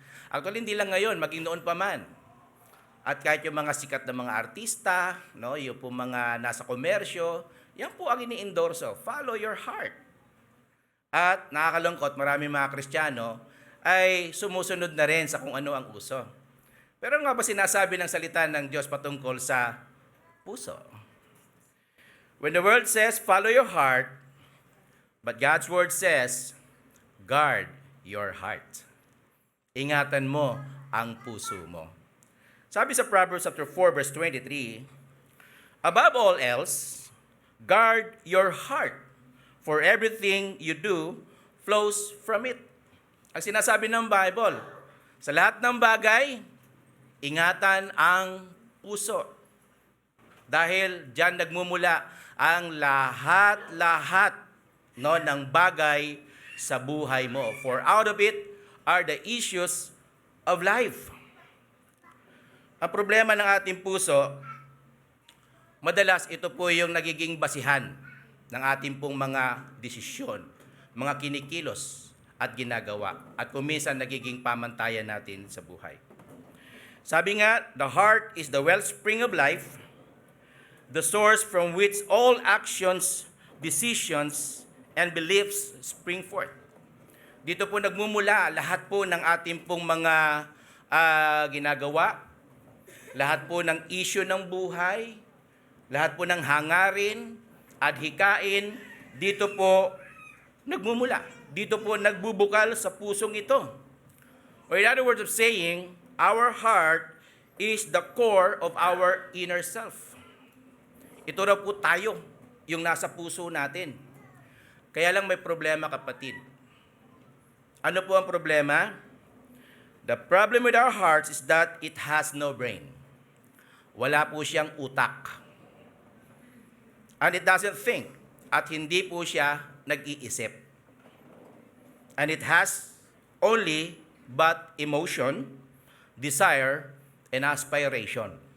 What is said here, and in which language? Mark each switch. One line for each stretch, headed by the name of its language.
Filipino: Actually, hindi lang ngayon, maging noon pa man. At kahit yung mga sikat na mga artista, no, yung po mga nasa komersyo, yan po ang ini-endorso.
English: Follow your heart.
Filipino: At nakakalungkot, marami mga Kristiyano ay sumusunod na rin sa kung ano ang uso. Pero ano nga ba sinasabi ng salita ng Diyos patungkol sa puso?
English: When the world says, follow your heart, but God's word says, guard your heart.
Filipino: Ingatan mo ang puso mo. Sabi sa
English: Proverbs chapter 4 verse 23, above all else, guard your heart, for everything you do flows from it.
Filipino: Ang sinasabi ng Bible, sa lahat ng bagay, ingatan ang puso. Dahil diyan nagmumula ang lahat-lahat ng bagay sa buhay mo.
English: For out of it are the issues of life.
Filipino: Ang problema ng ating puso, madalas ito po yung nagiging basihan ng ating pong mga desisyon, mga kinikilos at ginagawa, at kuminsan nagiging pamantayan natin sa buhay. Sabi nga,
English: the heart is the wellspring of life, the source from which all actions, decisions, and beliefs spring forth.
Filipino: Dito po nagmumula lahat po ng ating pong mga ginagawa, lahat po ng issue ng buhay, lahat po ng hangarin at hikain, dito po nagmumula. Dito po nagbubukal sa pusong ito.
English: Or in other words of saying, our heart is the core of our inner self.
Filipino: Ito raw po tayo, yung nasa puso natin. Kaya lang may problema, kapatid. Ano po ang problema?
English: The problem with our hearts is that it has no brain.
Filipino: Wala po siyang utak.
English: And it doesn't think.
Filipino: At hindi po siya nag-iisip.
English: And it has only but emotion, desire, and aspiration.